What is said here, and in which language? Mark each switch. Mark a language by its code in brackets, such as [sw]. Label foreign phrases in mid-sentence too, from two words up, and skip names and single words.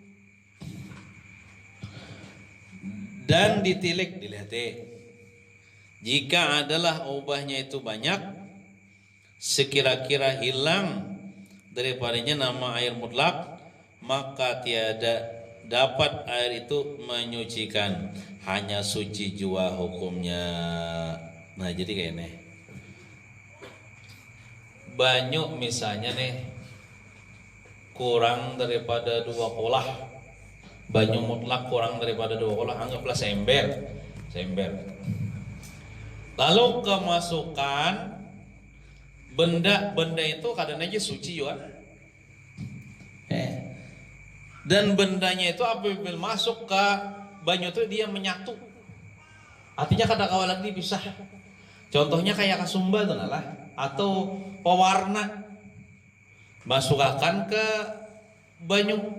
[ms] dan ditilik, dilihat jika adalah ubahnya itu banyak, sekira-kira hilang daripadanya nama air mutlak, maka tiada dapat air itu menyucikan, hanya suci jua hukumnya. [bjn] Nah jadi kayak ini, banyu misalnya nih kurang daripada 2 kolah, banyu mutlak kurang daripada 2 kolah, anggaplah seember. Lalu kemasukan benda itu kadang aja suci juga. Dan bendanya itu apabila masuk ke banyu itu dia menyatu. Artinya kadang lagi dipisah. Contohnya kayak kasumba itu lah, atau pewarna masukkan ke banyu.